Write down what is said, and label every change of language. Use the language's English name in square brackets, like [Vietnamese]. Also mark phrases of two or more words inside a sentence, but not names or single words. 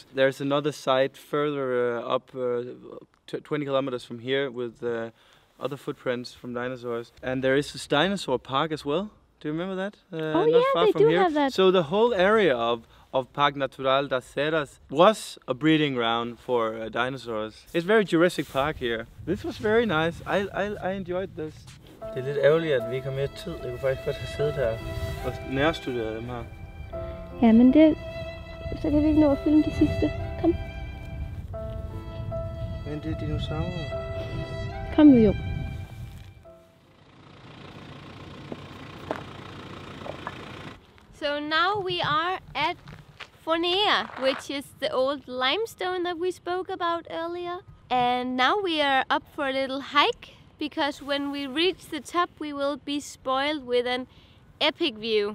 [English] There's another site further up 20 kilometers from here with other footprints from dinosaurs. And there is this dinosaur park as well. Do you remember that? Oh not yeah, far they from do here. have that. So the whole area of Parque Natural das Serras was a breeding ground for dinosaurs. It's very Jurassic Park here. This was very nice. I enjoyed this. [Danish] Det er lidt ærgerligt, at vi ikke har mere tid. Jeg kunne faktisk godt have siddet her og nærstuderet dem her. Ja, men det... Så kan vi ikke nå at filme det sidste. Kom. Men det er dinosaurer. Kom nu, jo. [English] So now we are at Fornia, which is the old limestone that we spoke about earlier. And now we are up for a little hike, because when we reach the top we will be spoiled with an epic view.